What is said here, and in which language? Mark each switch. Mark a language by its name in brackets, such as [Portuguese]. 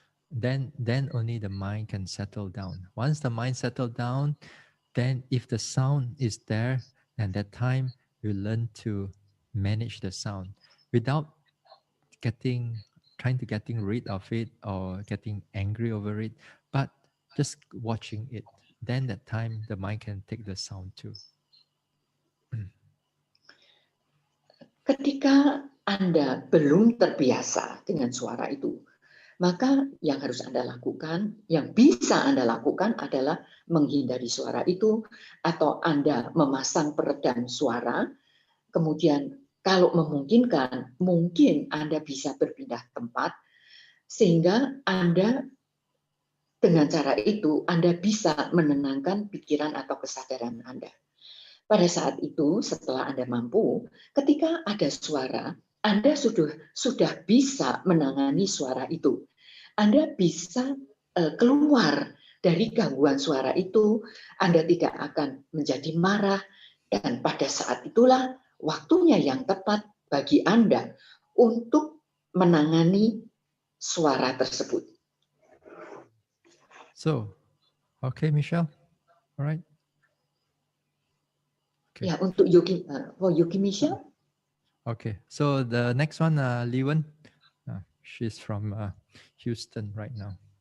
[English] Then only the mind can settle down. Once the mind settled down, then if the sound is there, and that time you learn to manage the sound without trying to getting rid of it or getting angry over it, but just watching it. Then that time the mind can take the sound too. [Indonesian] Ketika Anda belum terbiasa dengan suara itu, maka yang harus Anda lakukan, yang bisa Anda lakukan adalah menghindari suara itu, atau Anda memasang peredam suara. Kemudian kalau memungkinkan, mungkin Anda bisa berpindah tempat, sehingga Anda dengan cara itu Anda bisa menenangkan pikiran atau kesadaran Anda. Pada saat itu, setelah Anda mampu, ketika ada suara, Anda sudah bisa menangani suara itu. Anda bisa keluar dari gangguan suara itu, Anda tidak akan menjadi marah, dan pada saat itulah waktunya yang tepat bagi Anda untuk menangani suara tersebut. [English] So, okay, Michelle, all right. [Indonesian] Okay. Ya, untuk Yogi, Yogi Michelle. [English] Okay, so the next one, Liwen, she's from Houston right now.